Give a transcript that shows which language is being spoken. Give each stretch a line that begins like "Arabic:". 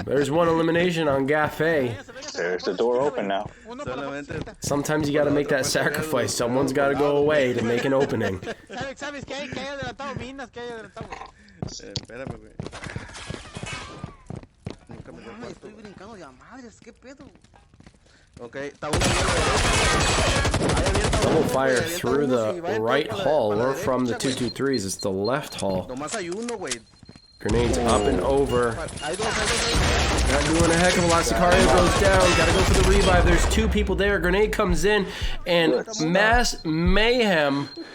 English: There's one elimination on GAFE. There's the door open now. Sometimes you gotta make that sacrifice. Someone's gotta go away to make an opening.
Spanish: ¿Sabes qué hay? ¿Qué hay adelantado? Minas, ¿qué hay adelantado, güey? Espérame, güey. Nunca me dio estoy brincando de a madres, ¿qué pedo? Ok, está uno.
English: Double fire through the right hall, or from the 223's. It's the left hall.
Spanish: Nomás hay uno, güey.
English: Grenades up and over. Not doing a heck of a lot. Sicario goes down. Gotta go for the revive. There's 2 people there. Grenade comes in, and mass mayhem.